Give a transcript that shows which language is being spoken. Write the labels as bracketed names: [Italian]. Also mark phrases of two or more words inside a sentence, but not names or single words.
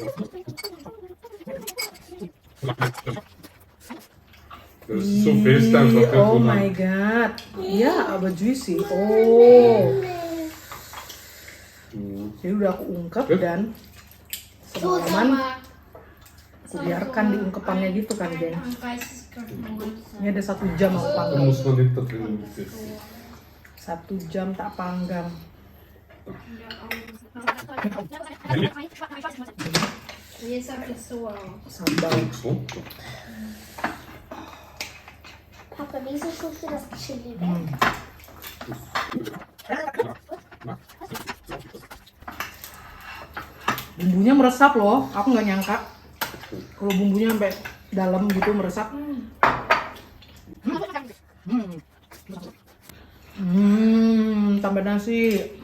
[German] Das ist so fest einfach. [English] Oh my god. [German] Ja, aber juicy. Oh. [Indonesian] Jadi udah aku ungkep dan [German] So, [Indonesian] semalaman sama. aku biarkan di ungkepannya gitu kan, geng. [German] Ein weißes Karton. [Indonesian] Ini ada 1 jam aku [German] Da [Indonesian] panggang. [German] muss man nicht da drinnen sitzen. [Indonesian] 1 jam tak panggang. [German] Jetzt habe ich so aus. [Indonesian] Sambal. [German] So. Papa, wieso tust du das Chili weg? [Indonesian] Bumbunya meresap loh. Aku nggak nyangka kalau bumbunya sampai dalam gitu meresap. Tambah nasi.